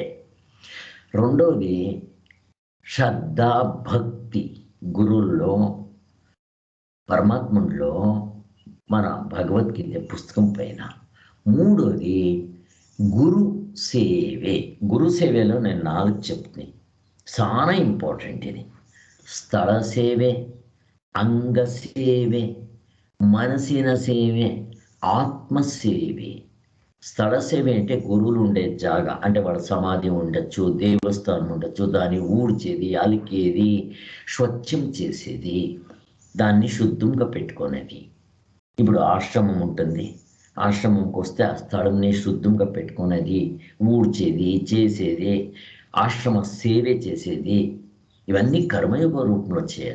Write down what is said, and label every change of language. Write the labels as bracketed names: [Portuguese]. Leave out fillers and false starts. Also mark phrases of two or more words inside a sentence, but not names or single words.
[Telugu] రెండోది శ్రద్ధ భక్తి, గురువుల్లో, పరమాత్ముల్లో, మన భగవద్గీత పుస్తకం పైన. మూడోది గురు సేవే. గురు సేవలో నేను 4 చెప్తున్నాయి, చాలా ఇంపార్టెంట్. [Kannada] ఇది స్థಳ ಸೇವೆ, ಅಂಗ ಸೇವೆ, ಮನಸ್ಸಿನ ಸೇವೆ, ಆತ್ಮ ಸೇವೆ. [Telugu] స్థల సేవ అంటే గురువులు ఉండే జాగా, అంటే వాళ్ళ సమాధి ఉండొచ్చు, దేవస్థానం ఉండొచ్చు, దాన్ని ఊడ్చేది, అలికేది, స్వచ్ఛం చేసేది, దాన్ని శుద్ధంగా పెట్టుకునేది. ఇప్పుడు ఆశ్రమం ఉంటుంది, ఆశ్రమంకి వస్తే ఆ స్థలంని శుద్ధంగా పెట్టుకునేది, ఊడ్చేది, చేసేది, ఆశ్రమ సేవే చేసేది, ఇవన్నీ కర్మయోగ రూపంలో చేయాల.